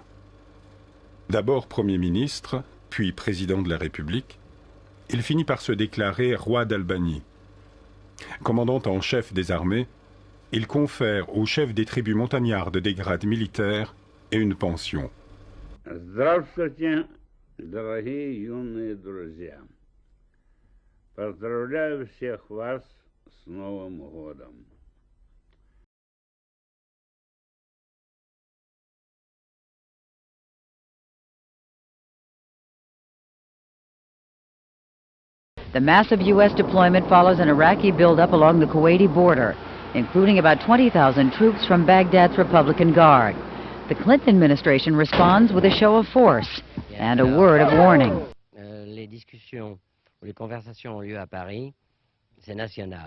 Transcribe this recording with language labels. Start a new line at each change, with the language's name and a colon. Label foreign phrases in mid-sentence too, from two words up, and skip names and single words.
French: D'abord Premier ministre, puis président de la République, il finit par se déclarer roi d'Albanie. Commandant en chef des armées, il confère au chef des tribus montagnardes des grades militaires et une pension.
Russian: Здравствуйте, дорогие юные друзья. Поздравляю всех вас с Новым годом.
English: The massive U.S. deployment follows an Iraqi buildup along the Kuwaiti border, including about 20,000 troops from Baghdad's Republican Guard. The Clinton administration responds with a show of force and a word of warning.
French: Les discussions ou les conversations ont lieu à Paris, c'est national.